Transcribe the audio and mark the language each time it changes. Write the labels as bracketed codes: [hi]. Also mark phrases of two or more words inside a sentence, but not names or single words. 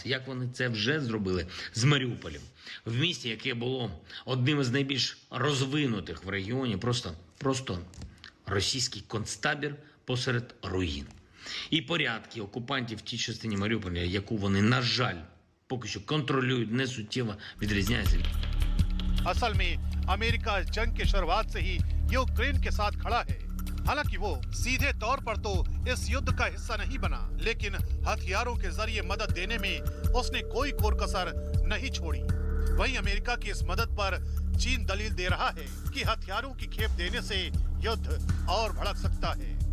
[uk] Як вони це вже зробили з Маріуполем. В місті, яке було одним із найбільш розвинутих в регіоні, просто російський концтабір посеред руїн. І порядки окупантів в тій частині Маріуполя, яку вони, на жаль, поки що контролюють, не суттєво відрізняються. [hi] असल में अमेरिका जंग की शुरुआत से ही यूक्रेन के साथ खड़ा है। हालांकि वो सीधे तौर पर तो इस युद्ध का हिस्सा नहीं बना, लेकिन हथियारों के जरिए मदद देने में उसने कोई कोर कसर नहीं छोड़ी। वहीं अमेरिका की इस मदद पर चीन दलील दे रहा है कि हथियारों की खेप देने से युद्ध और भड़क सकता है।